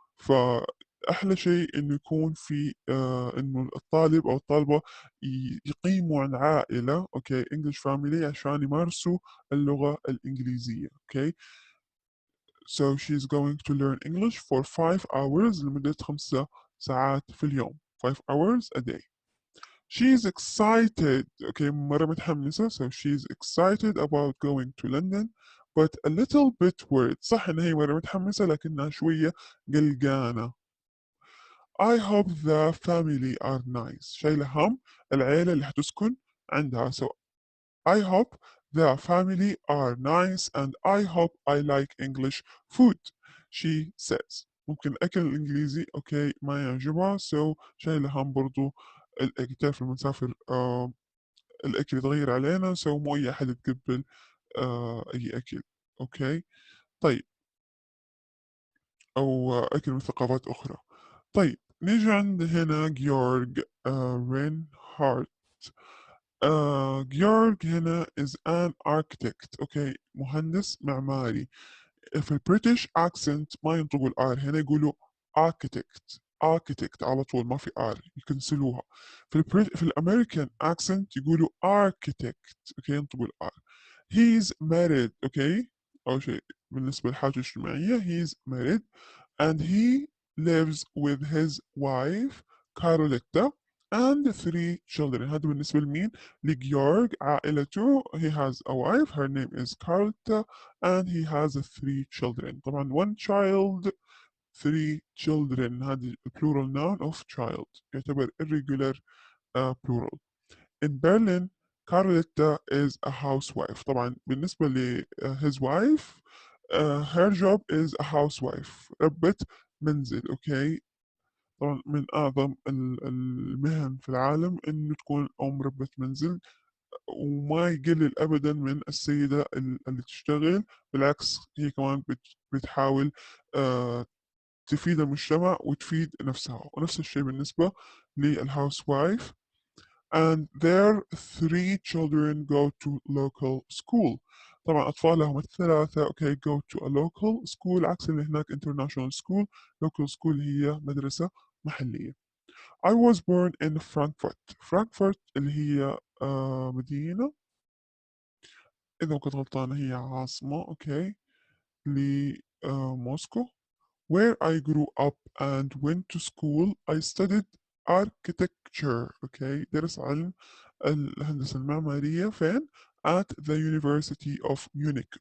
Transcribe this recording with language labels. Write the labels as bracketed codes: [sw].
[ar] فأحلى شيء إنه يكون في إنه الطالب أو الطالبة يقيموا عن عائلة [en] English family [ar] عشان يمارسوا اللغة الإنجليزية. [en] So she's going to learn English for 5 hours [ar] لمدة 5 ساعات في اليوم. [en] 5 hours a day. She's excited. [ar] مرة متحمسة. [en] So she's excited about going to London but a little bit worried. [ar] صح إن هي مرة متحمسة لكنها شوية قلقانة. [en] I hope the family are nice. [ar] شايلة هم العيلة اللي حتسكن عندها. [en] So I hope the family are nice and I hope I like English food. She says. [ar] ممكن الأكل الإنجليزي ما يعجبها. So شايلة هم برضو كيف لما نسافر الأكل يتغير علينا. So مو أي أحد يتقبل أي أكل. طيب أو أكل من ثقافات أخرى. طيب نيجي عند هنا جيورج رينهارت. [en] George [ar] هنا [en] is an architect. [ar] مهندس معماري. في البريتش accent ما ينطقوا الآر، هنا يقولوا architect على طول، ما في آر، يكنسلوها. في الأمريكان accent يقولوا architect. ينطقوا الآر. [en] He's married. [ar] أول شيء بالنسبة للحاجة الاجتماعية [en] he's married and he lives with his wife Carolita and 3 children. [ar] هذا بالنسبة لمين؟ لجيورج. عائلته [en] he has a wife her name is Carlota and he has 3 children. [ar] طبعا [en] 1 child 3 children [ar] هذه [en] plural noun of child، [ar] يعتبر irregular plural. [en] In Berlin Carlota is a housewife. [ar] طبعا بالنسبة ل [en] his wife her job is a housewife، [ar] ربة منزل. طبعا من أعظم المهن في العالم إنه تكون أم ربة منزل، وما يقلل أبدا من السيدة اللي تشتغل. بالعكس هي كمان بتحاول تفيد المجتمع وتفيد نفسها. ونفس الشيء بالنسبة للهاوس وايف. [en] And their 3 children go to local school. [ar] طبعا أطفالهم الثلاثة [en] go to a local school، [ar] عكس اللي هناك international school. local school هي مدرسة محلية. [en] I was born in Frankfurt. [ar] Frankfurt اللي هي مدينة، إذا ما كنت غلطانة هي عاصمة لموسكو. [en] Where I grew up and went to school I studied architecture. [ar] درس علم الهندسة المعمارية فين؟ [en] at the University of Munich.